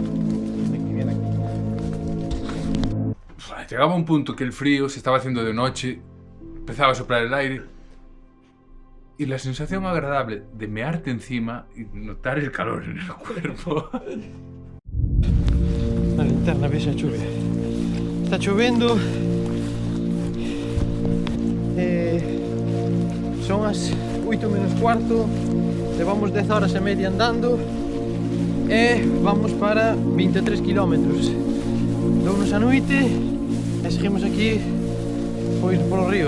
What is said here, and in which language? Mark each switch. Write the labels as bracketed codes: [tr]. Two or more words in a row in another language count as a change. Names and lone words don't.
[es] Llegaba un punto que el frío se estaba haciendo de noche, empezaba a soplar el aire y la sensación agradable de mearte encima y notar el calor en el cuerpo. [gl] La linterna ves a chuvia. Está chovendo. Son as 8 menos cuarto. Levamos 10 horas e media andando. E vamos para 23 kilómetros. Dounos a noite e seguimos aquí pois polo río.